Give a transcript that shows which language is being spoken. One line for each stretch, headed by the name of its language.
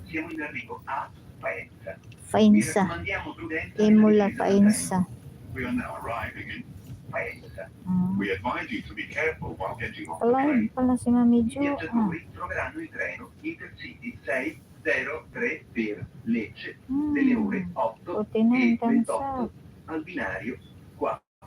Italian: Siamo in arrivo a Faenza. Faenza. Imola, Faenza.
English: We are now arriving in Faenza. We advise you to be careful while getting off the Alive train. pala si Mami Jo.
Italian: I viaggiatori troveranno il treno Intercity 603 per Lecce delle ore 8 e 28 al binario 4.